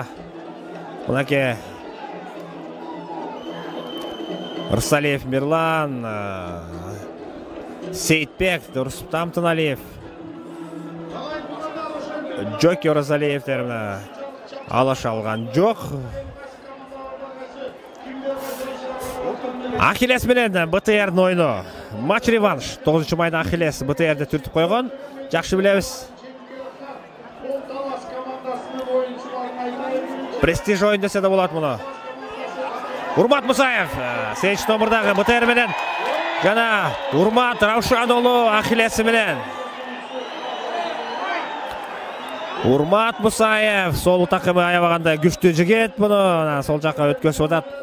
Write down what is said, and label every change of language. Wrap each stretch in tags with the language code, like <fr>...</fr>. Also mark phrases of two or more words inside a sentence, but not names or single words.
<ky>Мынакей Рысалиев Мирлан, Сейтбек, Дурсуптам Тыналиев, Джоки Оразалиевтерин алаша алган жок. Ахиллес менен БТРдин ойуну. Матч реванш. 9 майда Ахиллес БТРди түртүп койгон. Жакшы билебиз. Престиж ойын десе де болот муну. Урмат Мусаев, 8 номердагы БТР менен жана Урмат Раушан уулу Ахиллеси менен. Урмат Мусаев сол такымы аябаганда күчтүү жигит муну сол жакка өткөзүп атат.</ky>